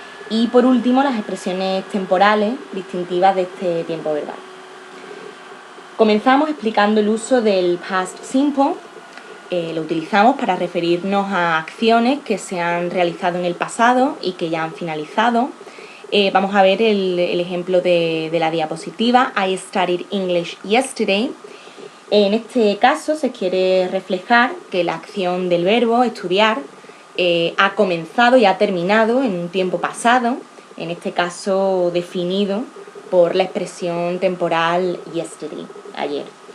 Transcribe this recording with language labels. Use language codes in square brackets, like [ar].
[es] Y por último las expresiones temporales distintivas de este tiempo verbal. Comenzamos explicando el uso del past simple. Lo utilizamos para referirnos a acciones que se han realizado en el pasado y que ya han finalizado. Vamos a ver el ejemplo de la diapositiva. [en] I studied English yesterday. [es] En este caso se quiere reflejar que la acción del verbo estudiar ha comenzado y ha terminado en un tiempo pasado, en este caso definido por la expresión temporal yesterday, ayer.